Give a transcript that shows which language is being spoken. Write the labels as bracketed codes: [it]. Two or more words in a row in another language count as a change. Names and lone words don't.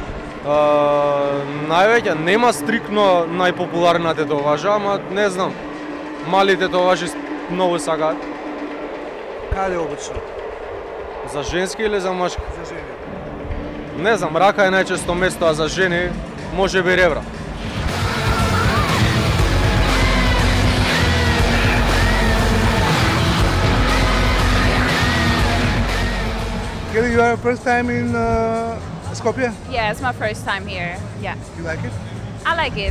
[mk] Највеќе нема стрикно најпопуларна тетоважа, ама не знам. Мали тетоважи многу сакаат. Каде обично? За женски или за мажки? За жени. Не знам, рака е најчесто место, а за жени може би ребра. [en] Kelly, you are first time in Skopje? Yeah, it's my first time here. Yeah, You like it? I like it.